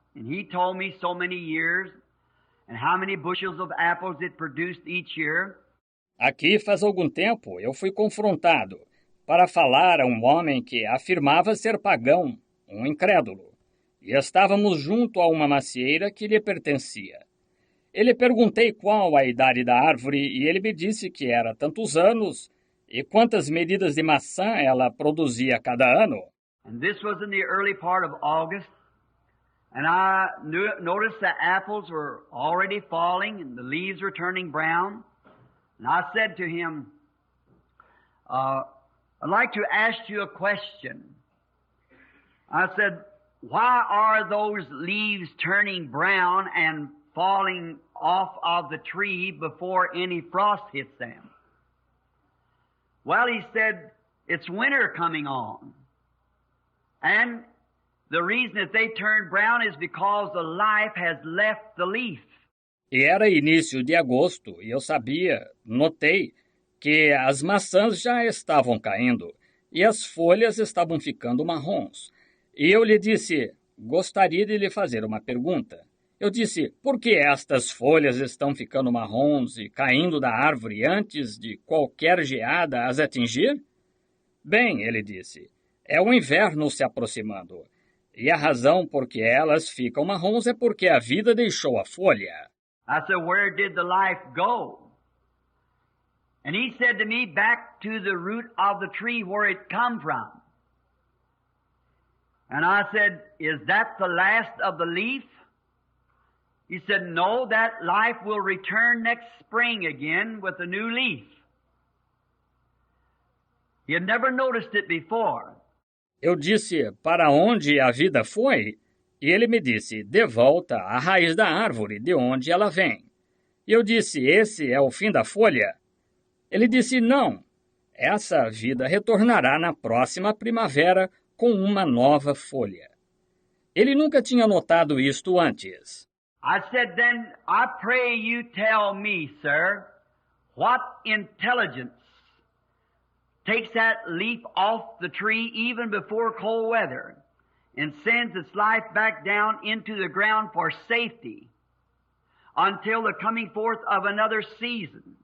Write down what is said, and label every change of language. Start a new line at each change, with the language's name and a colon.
English: And he told me so many years and how many bushels of apples it produced each year.
Portuguese: Aqui faz algum tempo eu fui confrontado para falar a um homem que afirmava ser pagão, um incrédulo. E estávamos junto a uma macieira que lhe pertencia. Ele perguntei qual a idade da árvore e ele me disse que era tantos anos e quantas medidas de maçã ela produzia cada ano.
English: And this was in the early part of August, and I noticed the apples were already falling and the leaves were turning brown. And I said to him, I'd like to ask you a question. I said, why are those leaves turning brown and falling off of the tree before any frost hits them? Well, he said, it's winter coming on. And the reason that they turn brown is because the life has left the leaf.
Portuguese: E era início de agosto e eu notei que as maçãs já estavam caindo e as folhas estavam ficando marrons. E eu lhe disse, gostaria de lhe fazer uma pergunta. Eu disse, por que estas folhas estão ficando marrons e caindo da árvore antes de qualquer geada as atingir? Bem, ele disse, é o inverno se aproximando. E a razão por que elas ficam marrons é porque a vida deixou a folha.
English: I said, where did the life go? And he said to me, back to the root of the tree where it come from. And I said, is that the last of the leaf? He said, no, that life will return next spring again with a new leaf. He had never noticed it before.
Portuguese: Eu disse, para onde a vida foi? E ele me disse, de volta à raiz da árvore, de onde ela vem. E eu disse, esse é o fim da folha? Ele disse, não, essa vida retornará na próxima primavera com uma nova folha. Ele nunca tinha notado isto antes.
English: I said, then I pray you tell me, sir, what intelligence takes that leaf off the tree even before cold weather and sends its life back down into the ground for safety until the coming forth of another season.